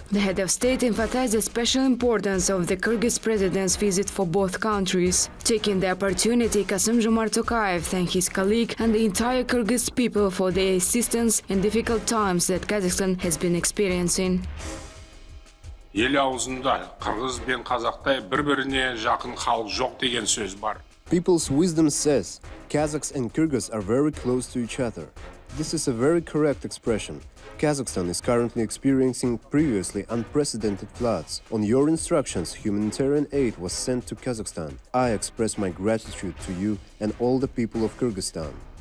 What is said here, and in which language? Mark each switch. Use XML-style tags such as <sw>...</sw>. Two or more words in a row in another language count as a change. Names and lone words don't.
<en>The head of state emphasized the special importance of the Kyrgyz president's visit for both countries. Taking the opportunity, President Tokayev thanked his colleague and the entire Kyrgyz people for their assistance in difficult times that Kazakhstan has been experiencing.</en> <kk>Ел аузында Қырғыз бен Қазақтай бір-біріне жақын халық жоқ деген сөз бар.</kk> <en>People's wisdom says Kazakhs and Kyrgyz are very close to each other. This is a very correct expression. Kazakhstan is currently experiencing previously unprecedented floods. On your instructions, humanitarian aid was sent to Kazakhstan. I express my gratitude to you and all the people of Kyrgyzstan.</en>